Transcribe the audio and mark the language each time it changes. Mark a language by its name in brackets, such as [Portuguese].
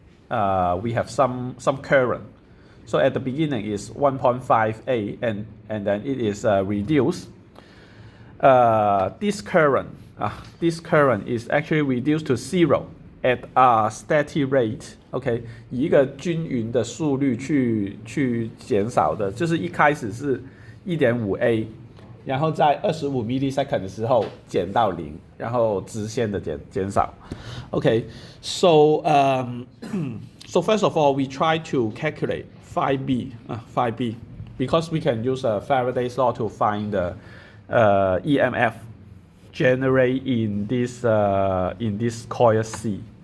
[English] We have some current. So at the beginning is 1.5 A and then it is reduced. This current is actually reduced to 0 at a steady rate. [Chinese] OK， 以一个均匀的速率去减少的，就是一开始是 1.5 A， 然后在25 millisecond 的时候减到0，然后直线的减少。 [English] OK, so so first of all we try to calculate phi b because we can use Faraday's law to find the EMF generate in this coil C.